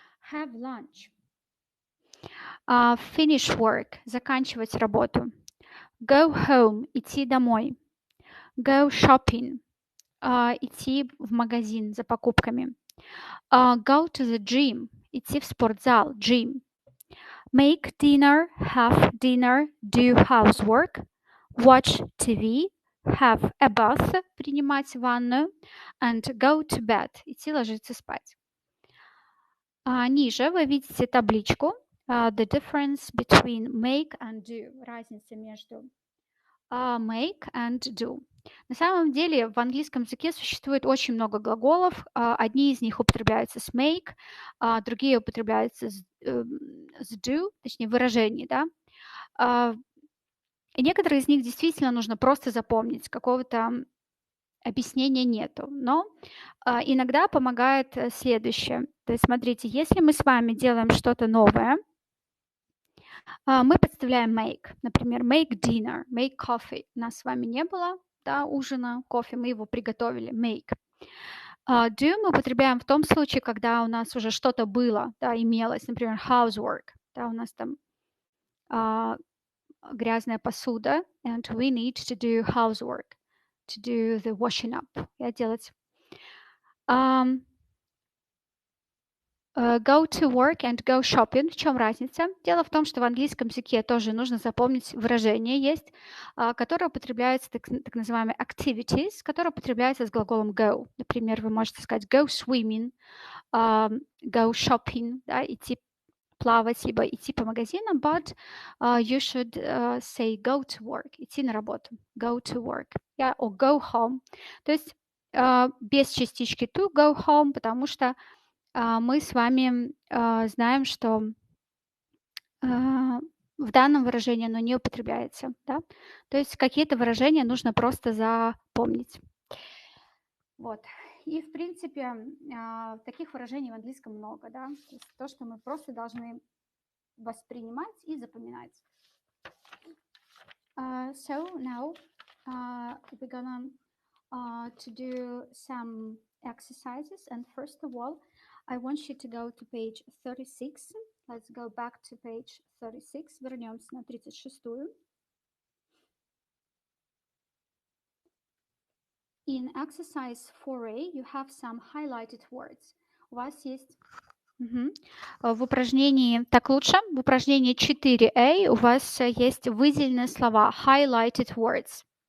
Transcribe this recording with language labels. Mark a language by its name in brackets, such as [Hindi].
[English] have lunch, finish work, [Russian] заканчивать работу, [English] go home, [Russian] идти домой, [English] go shopping, [Russian] идти в магазин за покупками, [English] go to the gym, [Russian] идти в спортзал, [English] gym, make dinner, have dinner, do housework, watch TV, have a bath, [Russian] принимать ванную, [English] and go to bed, [Russian] идти ложиться спать. Ниже вы видите табличку [English] the difference between make and do, [Russian] разница между [English] make and do. [Russian] На самом деле в английском языке существует очень много глаголов. Одни из них употребляются с make, другие употребляются с do, точнее выражений, да. И некоторые из них действительно нужно просто запомнить, какого-то объяснения нету. Но иногда помогает следующее. То есть смотрите, если мы с вами делаем что-то новое, мы подставляем make. [English] Например, make dinner, make coffee. [Russian] У нас с вами не было, да, ужина, кофе, мы его приготовили, make. Do мы употребляем в том случае, когда у нас уже что-то было, да, имелось, например, housework, да, у нас там грязная посуда, [English] and we need to do housework, to do the washing up, [Russian] делать. [English] Go to work and go shopping. В чем разница? [Russian] Дело в том, что в английском языке тоже нужно запомнить выражение есть, которое употребляется, так называемые activities, которое употребляется с глаголом go. Например, вы можете сказать [English] go swimming, go shopping, [Russian] да, идти плавать, либо идти по магазинам, [English] but you should say go to work, [Russian] идти на работу, [English] go to work, or go home. [Russian] То есть без частички to, [English] go home, [Russian] потому что мы с вами знаем, что в данном выражении оно не употребляется. Да? То есть какие-то выражения нужно просто запомнить. Вот. И, в принципе, таких выражений в английском много. Да? То есть то, что мы просто должны воспринимать и запоминать. [English] So now we're gonna to do some exercises. And first of all, I want you to go to page 36. Let's go back to page 36. [Russian] Вернемся на 36-ю. [English] In exercise 4a, you have some highlighted words. [Russian] У вас есть... В упражнении «Так лучше», в упражнении 4a у вас есть выделенные слова, [English] highlighted words.